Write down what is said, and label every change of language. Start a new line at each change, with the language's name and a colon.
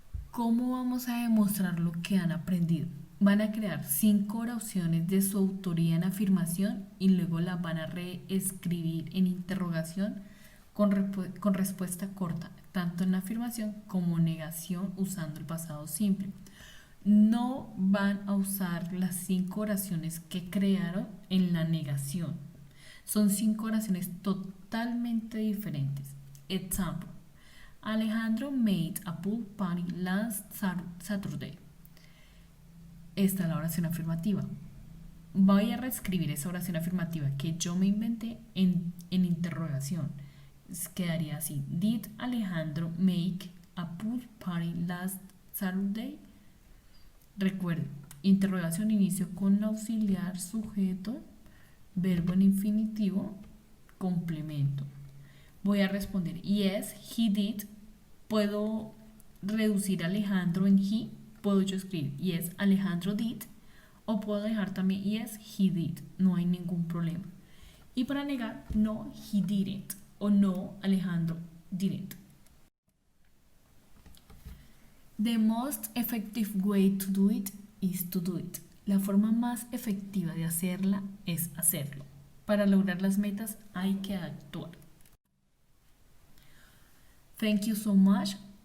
Spanish: ¿Cómo vamos a demostrar lo que han aprendido? Van a crear 5 oraciones de su autoría en afirmación y luego las van a reescribir en interrogación con respuesta corta, tanto en afirmación como negación usando el pasado simple. No van a usar las 5 oraciones que crearon en la negación. Son 5 oraciones totalmente diferentes. Example.
English: Alejandro made a pool party last Saturday.
Spanish: Esta es la oración afirmativa. Voy a reescribir esa oración afirmativa que yo me inventé en interrogación. Quedaría así.
English: Did Alejandro make a pool party last Saturday?
Spanish: Recuerden, interrogación inicio con auxiliar, sujeto, verbo en infinitivo, complemento. Voy a responder
English: yes, he did.
Spanish: Puedo reducir Alejandro en he. Puedo yo escribir
English: yes, Alejandro did.
Spanish: O puedo dejar también
English: yes, he did.
Spanish: No hay ningún problema. Y para negar,
English: no, he didn't. O no, Alejandro didn't. The most effective way to do it is to do it.
Spanish: La forma más efectiva de hacerla es hacerlo. Para lograr las metas hay que actuar.
English: Thank you so much.